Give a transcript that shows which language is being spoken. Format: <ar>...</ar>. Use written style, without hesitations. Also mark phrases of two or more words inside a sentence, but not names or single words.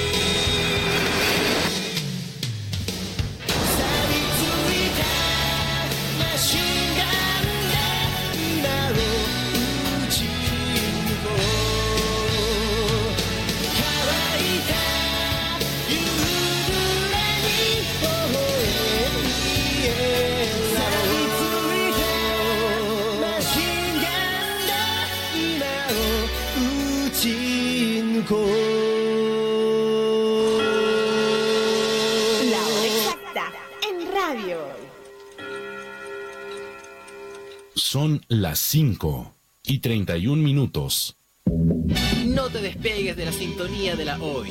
<ja>錆びついたマシンガンで今を撃ち抜こう乾いた夕暮れに微笑み錆びついたマシンガンで今を撃ち抜こう</ja> <es>La hora exacta en radio. Son las 5:31. No te despegues de la sintonía de la Hoy.</es>